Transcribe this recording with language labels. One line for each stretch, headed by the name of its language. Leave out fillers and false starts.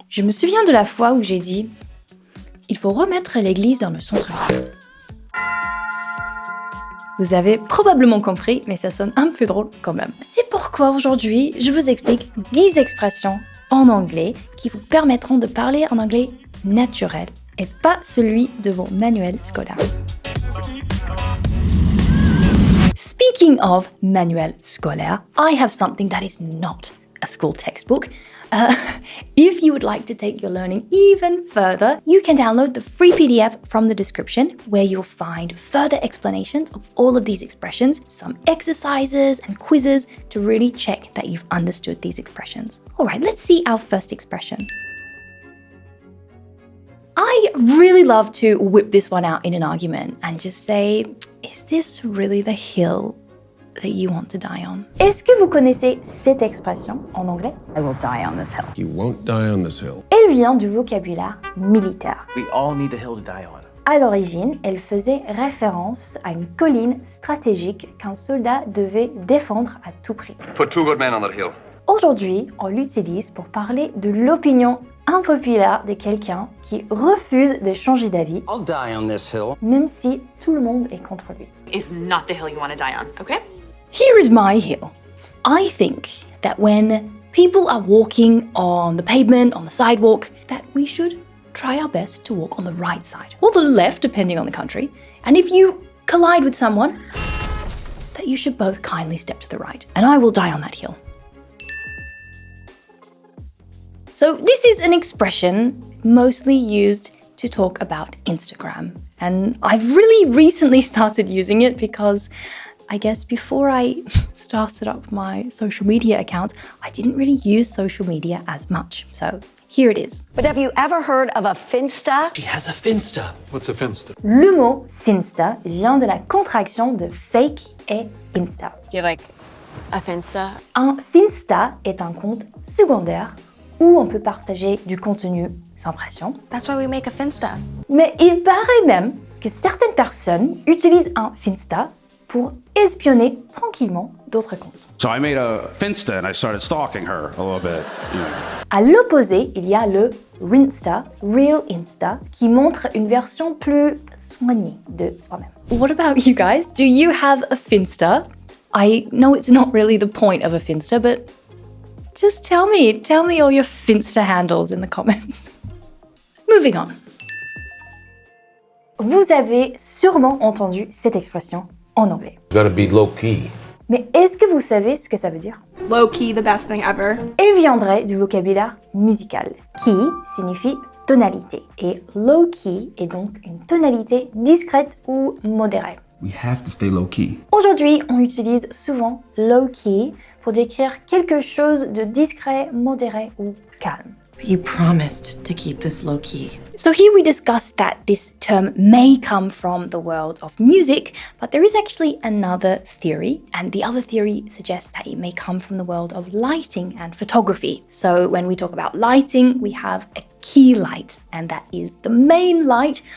French: Je me souviens de la fois où j'ai dit « Il faut remettre l'église dans le centre-ville ». Vous avez probablement compris, mais ça sonne un peu drôle quand même. C'est pourquoi aujourd'hui, je vous explique 10 expressions en anglais qui vous permettront de parler un anglais naturel et pas celui de vos manuels scolaires.
English: Speaking of
French: manuel scolaire,
English: I have something that is not a school textbook. If you would like to take your learning even further, you can download the free PDF from the description where you'll find further explanations of all of these expressions, some exercises and quizzes to really check that you've understood these expressions. All right, let's see our first expression. I really love to whip this one out in an argument and just say, is this really the hill that you want to die on?
French: Est-ce que vous connaissez cette expression en anglais?
English: I will die on this hill. You won't die on this hill.
French: Elle vient du vocabulaire militaire.
English: We all need a hill to die on.
French: À l'origine, elle faisait référence à une colline stratégique qu'un soldat devait défendre à tout prix.
English: Put 2 good men on that hill.
French: Aujourd'hui, on l'utilise pour parler de l'opinion impopulaire de quelqu'un qui refuse de changer d'avis,
English: I'll die on this hill.
French: même si tout le monde est contre lui.
English: Is not the hill you want to die on, okay? Here is my hill. I think that when people are walking on the pavement, on the sidewalk, that we should try our best to walk on the right side, or the left, depending on the country. And if you collide with someone, that you should both kindly step to the right, and I will die on that hill. So this is an expression mostly used to talk about Instagram. And I've really recently started using it because I guess before I started up my social media accounts, I didn't really use social media as much. So here it is. But have you ever heard of a Finsta? She has a Finsta. What's a Finsta?
French: Le mot Finsta vient de la contraction de fake et Insta.
English: Do you have like a Finsta?
French: Un Finsta est un compte secondaire où on peut partager du contenu sans pression.
English: That's why we make a Finsta.
French: Mais il paraît même que certaines personnes utilisent un Finsta pour espionner tranquillement d'autres comptes.
English: So I made a Finsta and I started stalking her a little bit.
French: À l'opposé, il y a le Rinsta, Real Insta, qui montre une version plus soignée de soi-même.
English: What about you guys? Do you have a Finsta? I know it's not really the point of a Finsta, but just tell me all your Finsta handles in the comments. Moving on.
French: Vous avez sûrement entendu cette expression en anglais.
English: You gotta be low key.
French: Mais est-ce que vous savez ce que ça veut dire?
English: Low key, the best thing ever.
French: Elle viendrait du vocabulaire musical. Key signifie tonalité. Et low key est donc une tonalité discrète ou modérée.
English: We have to stay low key.
French: Aujourd'hui, on utilise souvent low key pour décrire quelque chose de discret, modéré ou calme.
English: You promised to keep this low key. So here we discussed that this term may come from the world of music, but there is actually another theory, and the other theory suggests that it may come from the world of lighting and photography. So when we talk about lighting, we have a key light, and that is the main light.